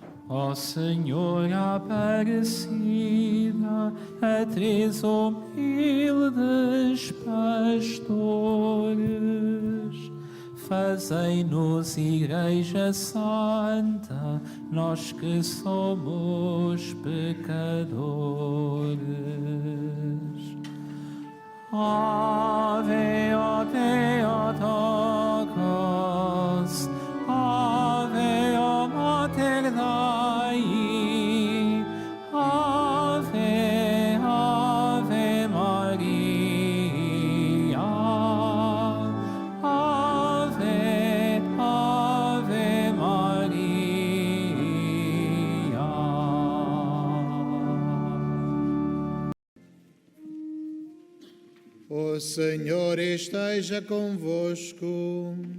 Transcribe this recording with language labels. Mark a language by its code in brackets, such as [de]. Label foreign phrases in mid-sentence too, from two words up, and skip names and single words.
[pt] Ó Senhor Aparecida, atriz humildes pastores, fazei-nos Igreja Santa, nós que somos pecadores. [la] Ave, o Theotokos, Ave, o Mater Dei, Ave, Ave Maria, Ave, Ave Maria. [pt] O Senhor esteja convosco.